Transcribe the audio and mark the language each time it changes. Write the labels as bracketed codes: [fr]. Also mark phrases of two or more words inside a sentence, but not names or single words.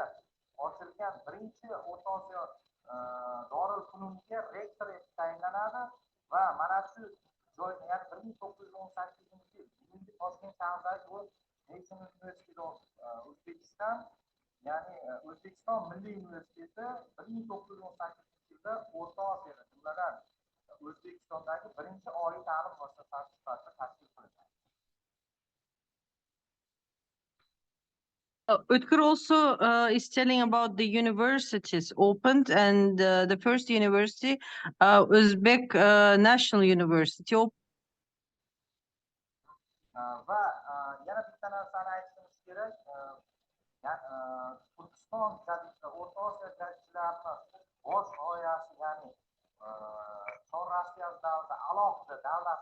[uz] ochilgan birinchi O'rta Osiyo Dorul Fununiga rektor etib tayinlanadi va mana shu joyda, ya'ni 1918-yil bugungi Toshkent shahridagi [en] National University of Uzbekistan, [uz] ya'ni O'zbekiston Milliy universiteti 1918-yilda O'rta Osiyoda, jumladan O'zbekistondagi birinchi oliy ta'lim muassasasi sifatida tashkil qilingan. [en] Utkir also is telling about the universities opened and the first university, Uzbek National University. [uz] Va yana bitta narsani aytishimiz kerak. Turkiston jadidida O'rta Osiyo jadidlarini bosh g'oyasi, ya'ni Chor Rossiya davrida alohida davlat